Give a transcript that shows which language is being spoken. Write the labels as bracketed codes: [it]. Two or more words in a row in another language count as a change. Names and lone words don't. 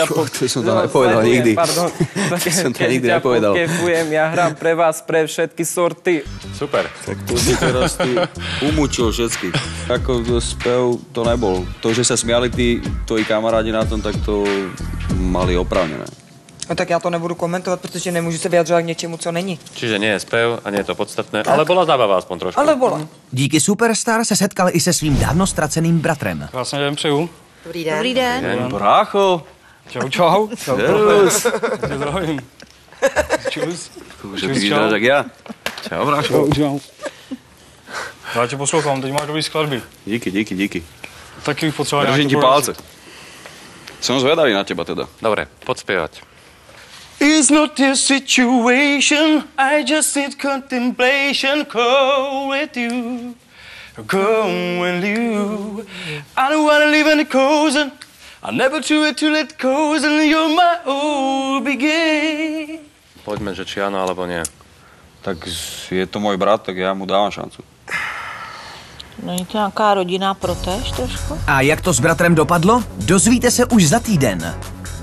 [sk] som to nepovedal nikdy. Pardon, som to nikdy nepovedal. Ja hrám pre vás, pre všetky sorty. Super. Tak to si teraz ty umúčil všetkých. Ako spev to nebol. To, že sa smiali tí tvoji kamarádi na tom, tak to mali oprávnené. [cs] No tak já to nebudu komentovat, protože nemůžu se vyjadřovat k něčemu, co není. [sk] Čiže nie je spev a nie je to podstatné, ale bola zábava aspoň trošku. Ale bola. [cs] Díky Superstar se setkal i se svým dávno ztraceným bratrem. Krásný den přeju. Dobrý den. Dobrý den. Brácho. Čau. Servus. Zdravím. Čus. [sk] Že ty vyzeráš jak ja. Čau, brácho. Čau. [cs] Já tě poslouchám, teď máš dobrý skladby. Díky. Taky bych potřeboval Držím ti palce. [sk] Som zvedavý na teba teda. Dobre, poď spievať. [en] It's not this situation, I just need contemplation, go with you, I don't wanna live in the coast, I never do it to let go, and you're my all begin. [sk] Poďme, že či áno, alebo nie. Tak je to môj brat, tak ja mu dávam šancu. [cs] Není to nějaká rodinná protéž trošku? A jak to s bratrem dopadlo? Dozvíte se už za týden.